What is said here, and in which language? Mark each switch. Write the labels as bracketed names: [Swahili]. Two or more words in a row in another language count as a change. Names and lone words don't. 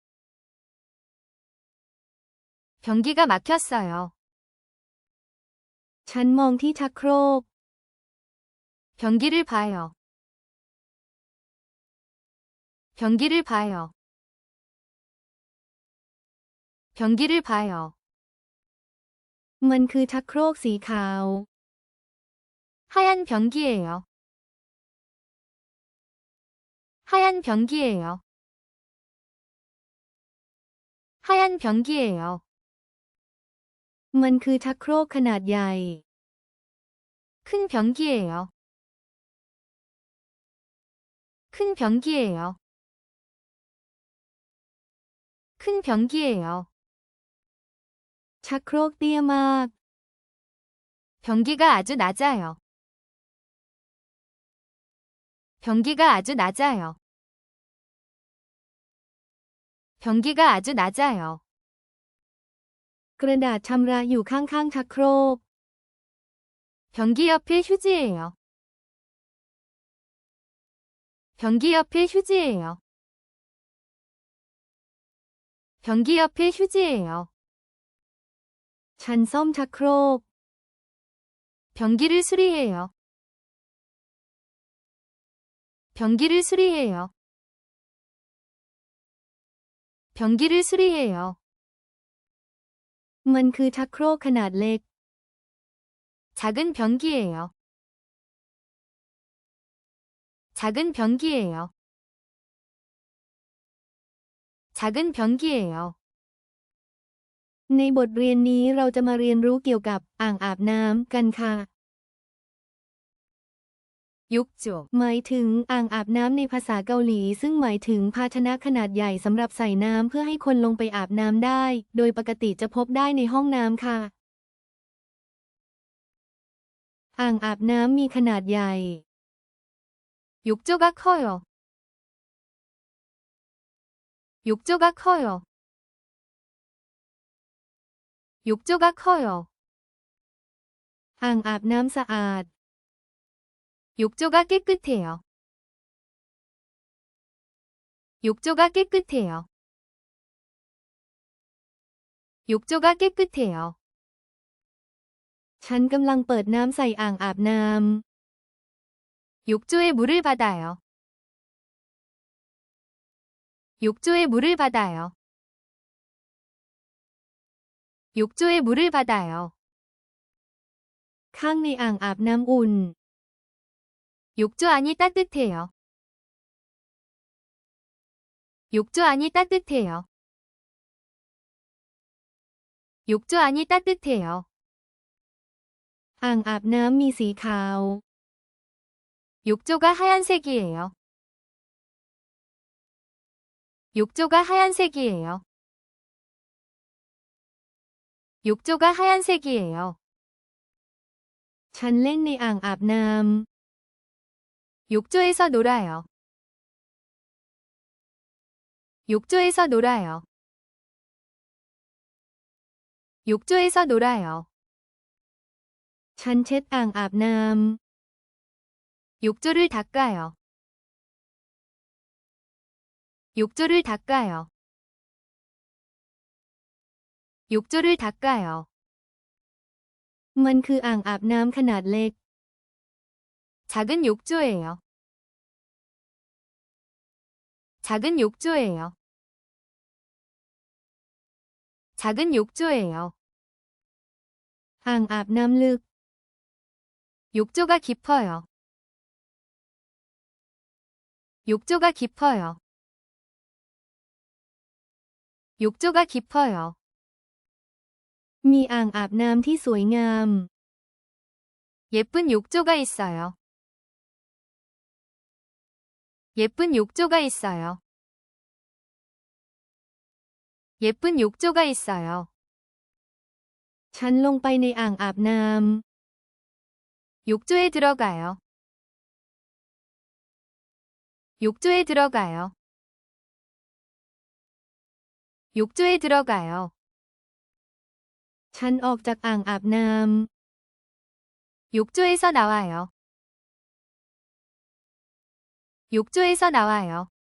[Korean] 변기가 막혔어요. [Thai] ฉันมองที่ชักโครก [Korean] 변기를 봐요. 변기를 봐요. 변기를 봐요. [Thai] มันคือชักโครกสีขาว [Korean] 하얀 변기예요. 하얀 변기예요. 하얀 변기예요. [Thai] มันคือชักโครกขนาดใหญ่ [Korean] 큰 변기예요. 큰 변기예요. 큰 변기예요. [Thai] ชักโครกเตี้ยมาก [Korean] 변기가 아주 낮아요. 변기가 아주 낮아요. 변기가 아주 낮아요. [Thai] กระดาษชำระอยู่ข้างๆชักโครก [Korean] 변기 옆에 휴지예요. 변기 옆에 휴지예요. 변기 옆에 휴지예요. [Thai] ฉันซ่อมชักโครก [Korean] 변기를 수리해요. 변기를 수리해요. 변기를 수리해요. [Thai] มันคือชักโครกขนาดเล็ก [Korean] 작은 변기예요. 작은 변기예요. 작은 변기예요. [Thai] ในบทเรียนนี้เราจะมาเรียนรู้เกี่ยวกับอ่างอาบน้ำกันค่ะ 욕조 หมายถึงอ่างอาบน้ำในภาษาเกาหลีซึ่งหมายถึงภาชนะขนาดใหญ่สำหรับใส่น้ำเพื่อให้คนลงไปอาบน้ำได้ โดยปกติจะพบได้ในห้องน้ำค่ะ อ่างอาบน้ำมีขนาดใหญ่ [Korean] 욕조가 커요. 욕조가 커요. 욕조가 커요. [Thai] อ่างอาบน้ำสะอาด [Korean] 욕조가 깨끗해요. 욕조가 깨끗해요. 욕조가 깨끗해요. [Thai] ฉันกำลังเปิดน้ำใส่อ่างอาบน้ำ [Korean] 욕조에 물을 받아요. 욕조에 물을 받아요. 욕조에 물을 받아요. [Thai] ข้างในอ่างอาบน้ำอุ่น [Korean] 욕조 안이 따뜻해요. 욕조 안이 따뜻해요. 욕조 안이 따뜻해요. [Thai] อ่างอาบน้ำมีสีขาว [Korean] 욕조가 하얀색이에요. 욕조가 하얀색이에요. 욕조가 하얀색이에요. [Thai] ฉันเล่นในอ่างอาบน้ำ [Korean] 욕조에서 놀아요. 욕조에서 놀아요. 욕조에서 놀아요. [Thai] ฉันเช็ดอ่างอาบน้ำ [Korean] 욕조를 닦아요. 욕조를 닦아요. 욕조를 닦아요. [Thai] มันคืออ่างอาบน้ำขนาดเล็ก [Korean] 작은 욕조예요. 작은 욕조예요. 작은 욕조예요. [Thai] อ่างอาบน้ำลึก [Korean] 욕조가 깊어요. 욕조가 깊어요. 욕조가 깊어요. [Thai] มีอ่างอาบน้ำที่สวยงาม [Korean] 예쁜 욕조가 있어요. 예쁜 욕조가 있어요. 예쁜 욕조가 있어요. [Thai] ฉันลงไปในอ่างอาบน้ำ [Korean] 욕조에 들어가요. 욕조에 들어가요. 욕조에 들어가요. [Thai] ฉันออกจากอ่างอาบน้ำ [Korean] 욕조에서 나와요. 욕조에서 나와요.